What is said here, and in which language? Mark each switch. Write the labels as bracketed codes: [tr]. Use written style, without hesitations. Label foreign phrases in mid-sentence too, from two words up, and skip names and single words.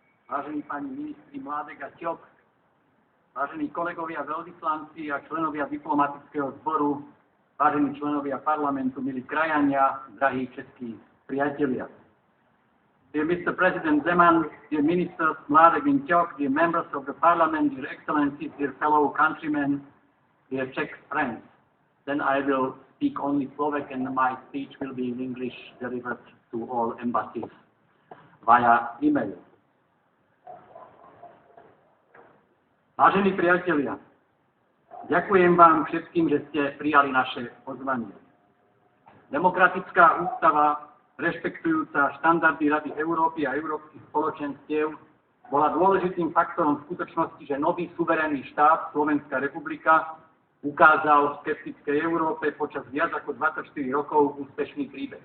[sk] vážení pani ministri Mládek a Ťok, vážení kolegovia veľvyslanci a členovia diplomatického zboru, vážení členovia parlamentu, milí krajania, drahí českí priatelia. [en] Dear Mr. President Zeman, dear ministers Mládek and Ťok, dear members of the parliament, dear excellencies, dear fellow countrymen, dear Czech friends. Then I will speak only Slovak and my speech will be in English delivered to all embassies via email. [sk] Vážení priatelia, ďakujem vám všetkým, že ste prijali naše pozvanie. Demokratická ústava, rešpektujúca štandardy Rady Európy a európskych spoločenstiev, bola dôležitým faktorom v skutočnosti, že nový suverénny štát, Slovenská republika, ukázal v skeptickej Európe počas viac ako 24 rokov úspešný príbeh.